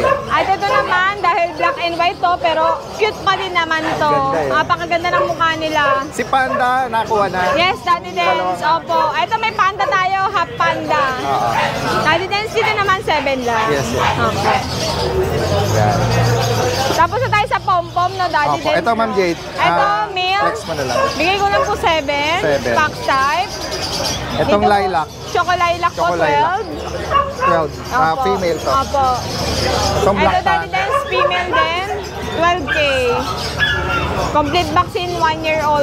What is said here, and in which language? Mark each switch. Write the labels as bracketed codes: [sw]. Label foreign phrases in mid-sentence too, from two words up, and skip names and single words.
[tl] At ito naman, dahil [en] black and white [tl] to, pero cute pa din naman to. Ganda eh. Napakaganda ng mukha nila. Si Panda, nakuha na. Yes, Daddy Dens. Opo. Ito may panda tayo, half panda. Oo. Daddy Dens, dito naman 7 lang. [en] Yes, yes. [tl] Opo. Yan. Tapos na tayo sa pom-pom, no, Daddy Opo. Dens. Ito, Ma'am Jade. Ito, male. Flex mo na lang. Bigay ko lang po 7. 7. [en] Pack type. [tl] Itong Dito po, lilac. Choco-lilac po, Choco lilac. 12. 12. Opo. Female to. Opo. Itong Ito, black Daddy tan. Dens, female din. 12K. [en] Complete vaccine, 1-year-old,